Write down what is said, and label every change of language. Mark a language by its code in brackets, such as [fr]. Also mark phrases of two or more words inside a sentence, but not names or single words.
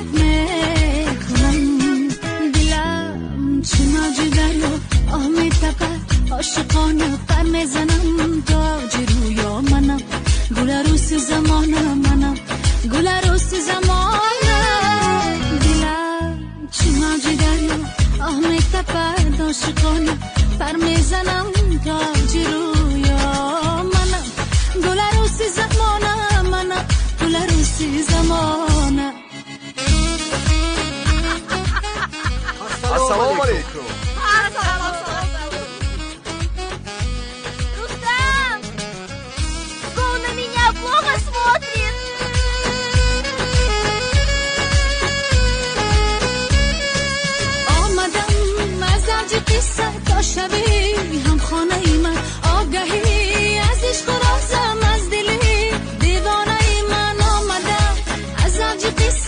[fa] میکنم دلم چه موج دریا آه میتپد عاشقانه پر میزنم تاج رویا منم گل عروس زمانه منم گل عروس زمانه دلم چه موج دریا آه میتپد عاشقانه پر میزنم تاج رویا منم گل عروس زمانه منم گل عروس زمانه [ar] السلام علیکم. [ru] Рустам! Он на меня плохо смотрит! [fa] آمدم از اوج قصه تا شبی هم خانه ای من آگهی از عشق و رازم از دلی دیوانه ای من آمدم از اوج قصه